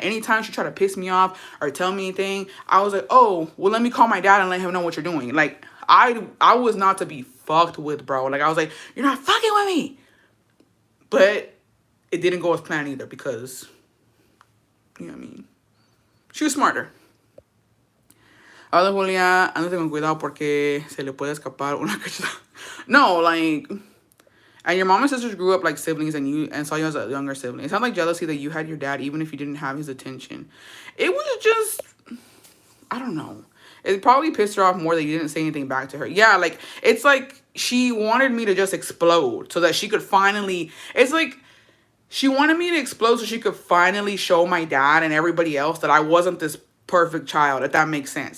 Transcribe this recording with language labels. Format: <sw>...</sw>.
<en>Anytime she tried to piss me off or tell me anything, I was like, oh, well, let me call my dad and let him know what you're doing. Like, I was not to be fucked with, bro. Like, I was like, you're not fucking with me. But it didn't go as planned either, because, you know what I mean? She was smarter.</en> <es>Ahora, Julia, ándate con cuidado porque se le puede escapar una cachetada.</es> <en>No, like, and your mom and sisters grew up like siblings, and saw you as a younger sibling. It sounds like jealousy that you had your dad even if you didn't have his attention. It was just, I don't know. It probably pissed her off more that you didn't say anything back to her. Yeah, like, it's like she wanted me to just explode so that she could finally, it's like, she wanted me to explode so she could finally show my dad and everybody else that I wasn't this perfect child, if that makes sense.</en>